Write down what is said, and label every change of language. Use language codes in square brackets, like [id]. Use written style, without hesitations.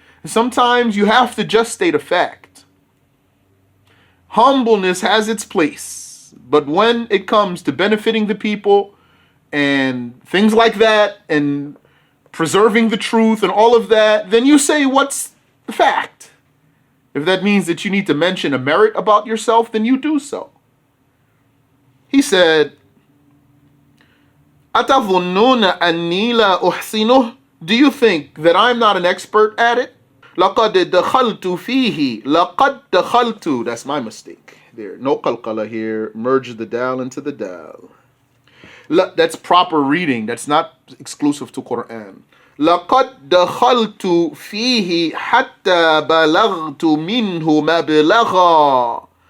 [en] Sometimes you have to just state a fact. Humbleness has its place, but when it comes to benefiting the people and things like that and preserving the truth and all of that, then you say what's the fact. If that means that you need to mention a merit about yourself, then you do so. He said, [ar] أَتَظُنُّونَ أَنِّي لَا أُحْسِنُهُ. [en] Do you think that I'm not an expert at it? [ar] لَقَدْ دَخَلْتُ فِيهِ. لَقَدْ دَخَلْتُ. [en] That's my mistake. There, no qalqala here. Merge the dal into the dal. That's proper reading. That's not exclusive to Quran. [ar] لَقَدْ دَخَلْتُ فِيهِ حَتَّى بَلَغْتُ مِنْهُ مَبْلَغًا.